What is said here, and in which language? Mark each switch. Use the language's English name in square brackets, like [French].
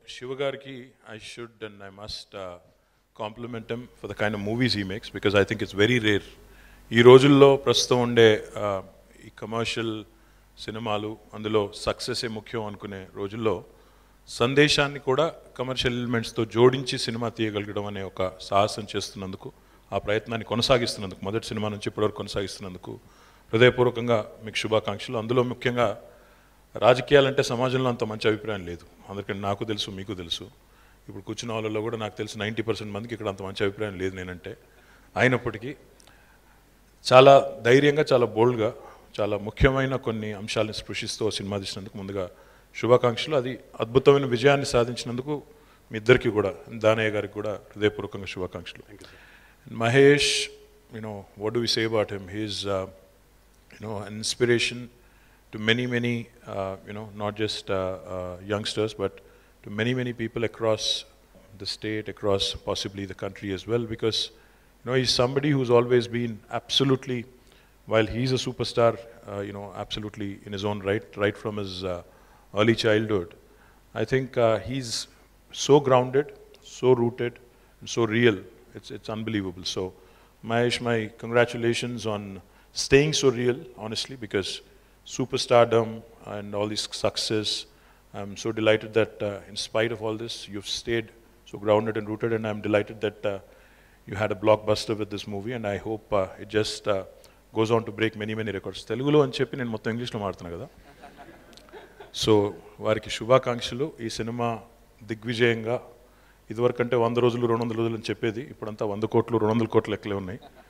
[English] శివ గారికి I should and I must compliment him for the kind of movies he makes because I think it's very rare. [Telugu] ఈ రోజుల్లో ప్రస్తుతం ఉండే ఈ commercial సినిమాలు అందులో సక్సెసే ముఖ్యం అనుకునే రోజుల్లో సందేశాన్ని కూడా కమర్షియల్ ఎలిమెంట్స్తో జోడించి సినిమా తీయగలగడం అనే ఒక సాహసం చేస్తున్నందుకు, ఆ ప్రయత్నాన్ని కొనసాగిస్తున్నందుకు, మొదటి సినిమా నుంచి ఇప్పటివరకు కొనసాగిస్తున్నందుకు హృదయపూర్వకంగా మీకు శుభాకాంక్షలు. అందులో ముఖ్యంగా రాజకీయాలంటే సమాజంలో అంత మంచి అభిప్రాయం లేదు. అందుకని నాకు తెలుసు, మీకు తెలుసు. ఇప్పుడు కూర్చున్న వాళ్ళలో కూడా నాకు తెలుసు 90% మందికి ఇక్కడ అంత మంచి అభిప్రాయం లేదు నేనంటే. అయినప్పటికీ చాలా ధైర్యంగా, చాలా బోల్డ్గా, చాలా ముఖ్యమైన కొన్ని అంశాలను స్పృశిస్తూ సినిమా తీసినందుకు ముందుగా శుభాకాంక్షలు. అది అద్భుతమైన విజయాన్ని సాధించినందుకు మీ ఇద్దరికి కూడా, దానయ్య గారికి కూడా హృదయపూర్వకంగా శుభాకాంక్షలు. [English] Mahesh, what do we say about him? He's an inspiration to many not just youngsters, but to many people across the state, across possibly the country as well, because he's somebody who's always been absolutely, while he's a superstar, absolutely in his own right from his early childhood. I think he's so grounded, so rooted, and so real. It's unbelievable. So Mahesh, my congratulations on staying so real, honestly, because superstardom and all this success, I'm so delighted that in spite of all this, you've stayed so grounded and rooted, and I'm delighted that you had a blockbuster with this movie, and I hope it just goes on to break many records. [Telugu] Telugulo అని చెప్పి నేను మొత్తం ఇంగ్లీష్లో మాట్లాడుతున్నా కదా. So వారికి శుభాకాంక్షలు. ఈ సినిమా దిగ్విజయంగా, ఇదివరకంటే 100 రోజులు 200 రోజులు అని చెప్పేది, ఇప్పుడంతా 100 కోట్లు 200 కోట్ల లెక్కలే ఉన్నాయి.